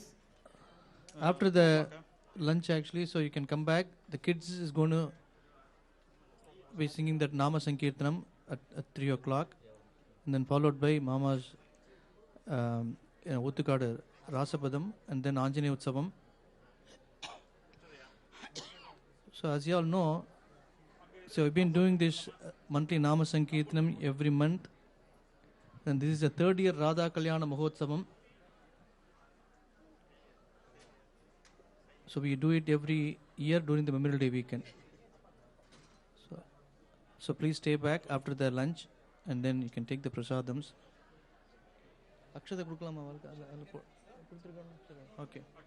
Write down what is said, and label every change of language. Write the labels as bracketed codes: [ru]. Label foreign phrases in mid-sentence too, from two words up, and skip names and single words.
[en] after the lunch actually so you can come back the kids is going to be singing that Nama Sankirtanam at 3 o'clock and then followed by Mama's Uttukadu Rasapadam and then Anjaneya Utsavam so as you all know so we've been doing this monthly Nama Sankirtanam every month and this is the third year Radha Kalyana Mahotsavam. So we do it every year during the Memorial Day weekend. So please stay back after the lunch and then you can take the prasadams. [ta] அக்ஷதை கொடுக்கலாமா அவளுக்கு okay